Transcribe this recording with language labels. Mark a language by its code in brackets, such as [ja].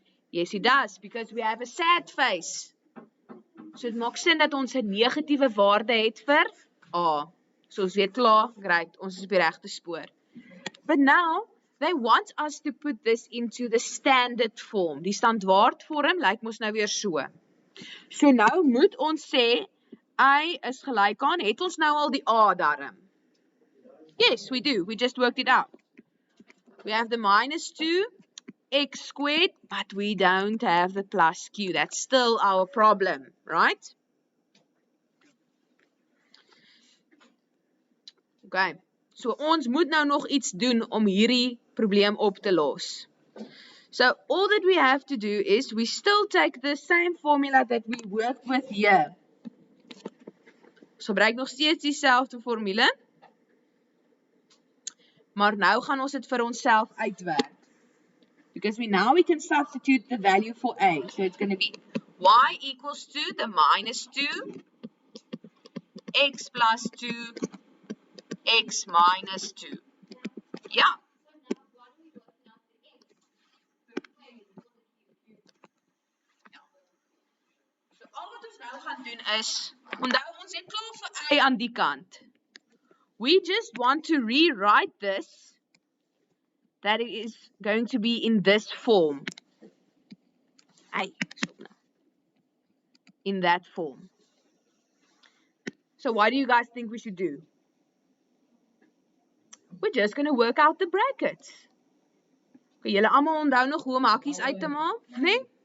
[en] Yes, it does, because we have a sad face. [af] So dit maak sin dat ons 'n negatiewe waarde het vir A. So ons weet klaar, great, ons is op die regte spoor. [en] But now, they want us to put this into the standard form. [af] Die standaard vorm lyk mos nou weer so. So nou moet ons sê, y is gelyk aan, het ons nou al die A darm? [en] Yes, we do. We just worked it out. We have the minus 2x squared, but we don't have the plus q. That's still our problem, right? [af] Okay, so ons moet nou nog iets doen om hierdie probleem op te los. [en] So all that we have to do is we still take the same formula that we worked with here. [af] Ons gebruik nog steeds dieselfde formule. Maar nou gaan ons dit vir onsself uitwerk. [en] Because now we can substitute the value for a. So it's going to be y equals to the minus 2, x plus 2, x minus 2. Ja. [af] So al wat ons nou gaan doen is, onthou ons het klaar vir y aan die kant. [en] We just want to rewrite this, that it is going to be in this form. In that form. So what do you guys think we should do? We're just going to work out the brackets. [af] Okay, julle almal onthou nog hoe om hakkies uit te maak, nee?